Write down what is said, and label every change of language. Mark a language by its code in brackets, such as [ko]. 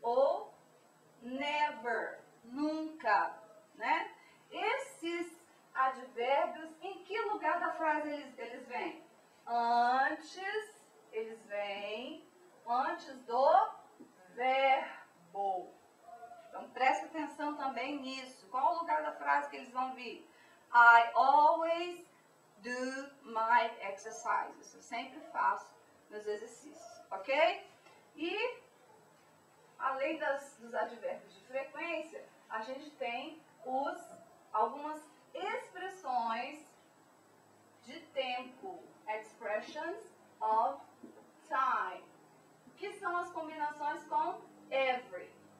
[pt] Ou never. Nunca. Né? Esses advérbios em que lugar da frase eles vêm? Antes, eles vêm antes do verbo. Então, preste atenção também nisso. Qual o lugar da frase que eles vão vir? [en] I always do my exercises. [pt] Eu sempre faço meus exercícios, ok? E, além dos advérbios de frequência, a gente tem algumas expressões de tempo. [en] Expressions of time. [pt] Que são as combinações com every.